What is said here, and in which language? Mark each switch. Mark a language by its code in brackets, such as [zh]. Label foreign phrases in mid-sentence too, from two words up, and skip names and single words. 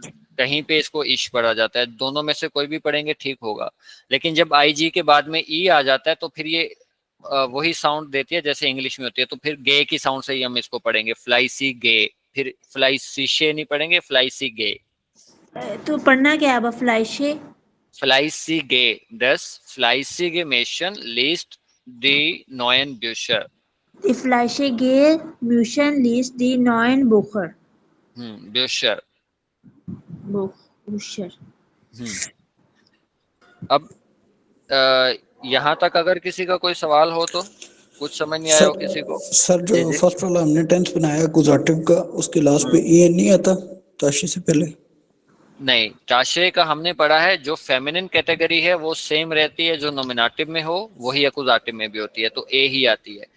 [hi] और कहीं पे इसको इश पढ़ा जाता है, दोनों में से कोई भी पढ़ेंगे ठीक होगा। लेकिन जब IG के बाद में ई आ जाता है तो फिर ये वही साउंड देती है जैसे इंग्लिश में होती है, तो फिर गे की साउंड से ही हम इसको पढ़ेंगे, फ्लाई सी गे, फिर फ्लाई सी शे नहीं पढ़ेंगे, फ्लाई सी गे। तो पढ़ना क्या है अब, फ्लाइशे? [de] Fleißige, das fleißige Mädchen liest die neuen Bücher. Die fleißige Mädchen liest die neuen Bücher. Bücher. Bücher. [hi] अब यहाँ तक अगर किसी का कोई सवाल हो तो, कुछ समझ नहीं आया हो किसी को? सर जो फर्स्ट वाला हमने टेंस बनाया अकुजाटिव का, उसके लास्ट पे ई नहीं आता ताशे से पहले? नहीं, ताशे का हमने पढ़ा है, जो फेमिनिन कैटेगरी है वो सेम रहती है, जो नॉमिनेटिव में हो वही अकुजाटिव में भी होती है, तो ए ही आती है।